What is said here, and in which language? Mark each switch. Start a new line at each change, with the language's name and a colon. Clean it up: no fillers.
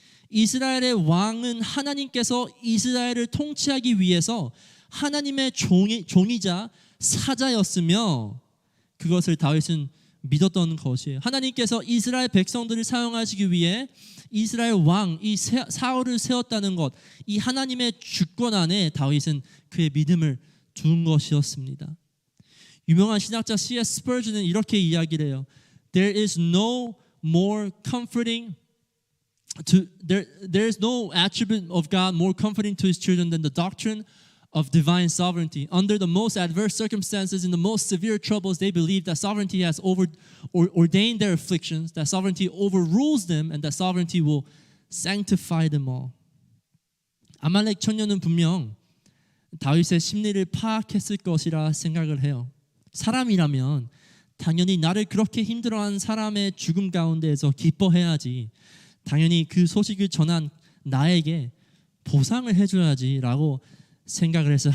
Korean: 이스라엘의 왕은 하나님께서 이스라엘을 통치하기 위해서 하나님의 종이자 사자였으며 그것을 다윗은 믿었던 것이에요. 하나님께서 이스라엘 백성들을 사용하시기 위해 이스라엘 왕 이 사울을 세웠다는 것, 이 하나님의 주권 안에 다윗은 그의 믿음을 둔 것이었습니다. 유명한 신학자 C.S. 스퍼전은 이렇게 이야기를 해요.
English: There is no more comforting there is no attribute of God more comforting to his children than the doctrine of divine sovereignty. Under the most adverse circumstances, in the most severe troubles, they believe that sovereignty has ordained their afflictions, that sovereignty overrules them, and that sovereignty will sanctify them all.
Korean: 아말렉 천녀는 분명 다윗의 심리를 파악했을 것이라 생각을 해요. 사람이라면 당연히 나를 그렇게 힘들어한 사람의 죽음 가운데에서 기뻐해야지. 당연히 그 소식을 전한 나에게 보상을 해줘야지라고 생각을 했어요.